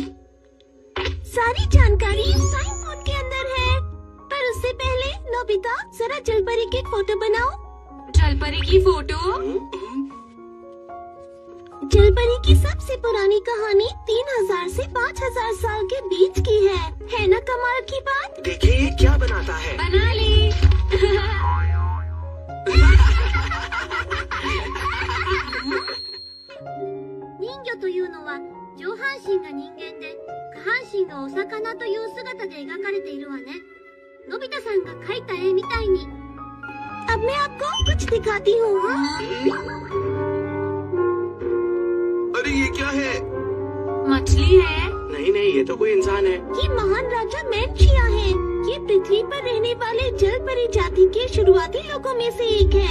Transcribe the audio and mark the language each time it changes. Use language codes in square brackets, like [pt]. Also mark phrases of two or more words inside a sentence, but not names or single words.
[hi] सारी जानकारी साइन बोर्ड के अंदर है, पर उससे पहले नोबिता जरा जलपरी की फोटो बनाओ। जलपरी की फोटो? जलपरी की सबसे पुरानी कहानी 3000 से 5000 साल के बीच की है ना कमाल की बात? देखिए ये क्या बनाता है। बना ली। [ja] 人魚というのは上半身が人間で下半身がお魚という姿で描かれているわね。のび太さんが描いた絵みたいに。 [hi] अब मैं आपको कुछ दिखाती हूँ। अरे ये क्या है? मछली है? नहीं नहीं, ये तो कोई इंसान है। ये महान राजा मैंशिया है। ये पृथ्वी पर रहने वाले जलपरी जाति के शुरुआती लोगों में से एक है।